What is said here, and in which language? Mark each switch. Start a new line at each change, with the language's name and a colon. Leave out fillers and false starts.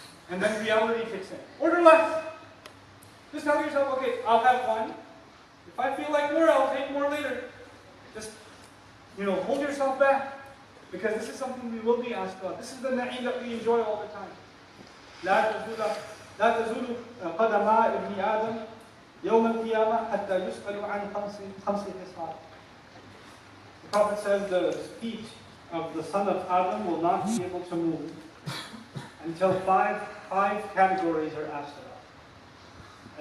English: And then reality kicks in. Order less. Just tell yourself, okay, I'll have 1. If I feel like more, I'll take more later. Just, hold yourself back. Because this is something we will be asked about. This is the na'im that we enjoy all the time.
Arabic: لا تزول قدما ابن آدم يوم القيامة حتى يسأل عن خمس خصال.
English: The Prophet says the feet of the son of Adam will not be able to move until five categories are asked about.